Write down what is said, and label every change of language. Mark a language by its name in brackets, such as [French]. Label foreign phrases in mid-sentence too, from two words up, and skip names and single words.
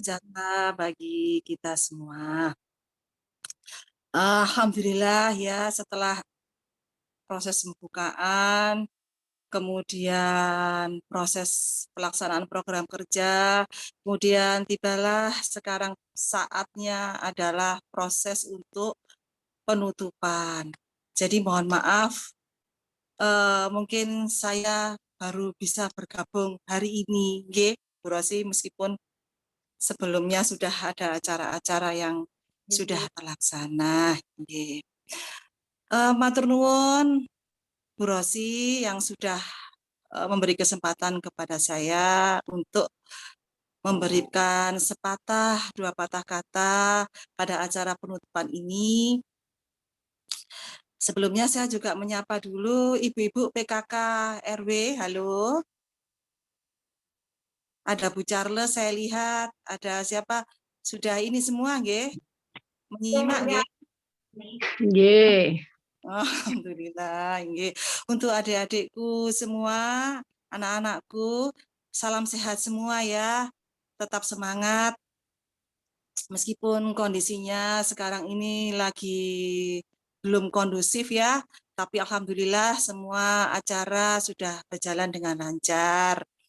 [Indonesian] sejahtera bagi kita semua. Alhamdulillah ya, setelah proses pembukaan, kemudian proses pelaksanaan program kerja, kemudian tibalah sekarang saatnya adalah proses untuk penutupan. Jadi mohon maaf, mungkin saya baru bisa bergabung hari ini, nggih, Bu Rosi, meskipun sebelumnya sudah ada acara-acara yang sudah terlaksana. Nggih. [Javanese] Matur nuwun [Indonesian] Bu Rosi yang sudah memberi kesempatan kepada saya untuk memberikan sepatah dua patah kata pada acara penutupan ini. Sebelumnya saya juga menyapa dulu ibu-ibu PKK RW. Halo. Ada Bu Charles, saya lihat. Ada siapa? Sudah ini semua, nggih? Menyimak, nggih? Nggih. Alhamdulillah, nggih. Untuk adik-adikku semua, anak-anakku, salam sehat semua ya. Tetap semangat. Meskipun kondisinya sekarang ini lagi belum kondusif ya, tapi alhamdulillah semua acara sudah berjalan dengan lancar.